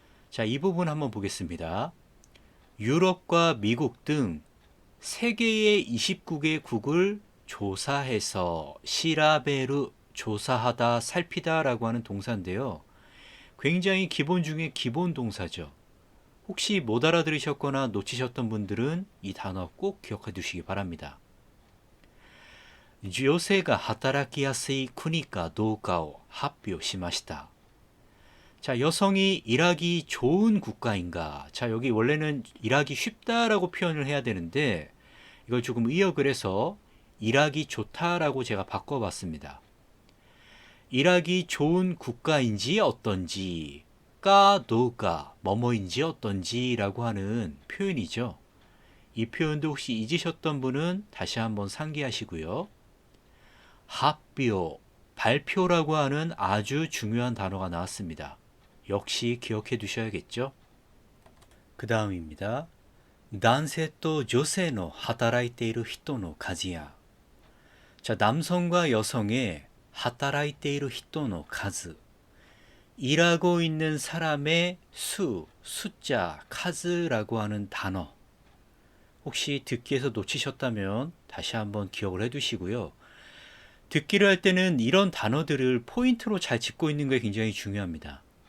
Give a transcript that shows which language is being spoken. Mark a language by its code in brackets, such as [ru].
[ko] 자, 이 부분 한번 보겠습니다. 유럽과 미국 등 세계의 29개국을 조사해서 시라베르, 조사하다, 살피다 라고 하는 동사인데요. 굉장히 기본 중에 기본 동사죠. 혹시 못 알아들으셨거나 놓치셨던 분들은 이 단어 꼭 기억해 두시기 바랍니다. [ja] 女性が働きやすい国かどうかを発表しました. [ko] 자, 여성이 일하기 좋은 국가인가? 자, 여기 원래는 일하기 쉽다라고 표현을 해야 되는데 이걸 조금 의역을 해서 일하기 좋다라고 제가 바꿔봤습니다. 일하기 좋은 국가인지 어떤지, 까 도우까 뭐뭐인지 어떤지라고 하는 표현이죠. 이 표현도 혹시 잊으셨던 분은 다시 한번 상기하시고요. 発表, 발표라고 하는 아주 중요한 단어가 나왔습니다. 역시 기억해 두셔야겠죠. 그 다음입니다. [ja] 男性と女性の働いている人の数や. [ko] 자, 남성과 여성의 [ja] 働いている人の数. [ko] 일하고 있는 사람의 수, 숫자, 카즈라고 하는 단어. 혹시 듣기에서 놓치셨다면 다시 한번 기억을 해 두시고요. 듣기를 할 때는 이런 단어들을 포인트로 잘 짚고 있는 게 굉장히 중요합니다.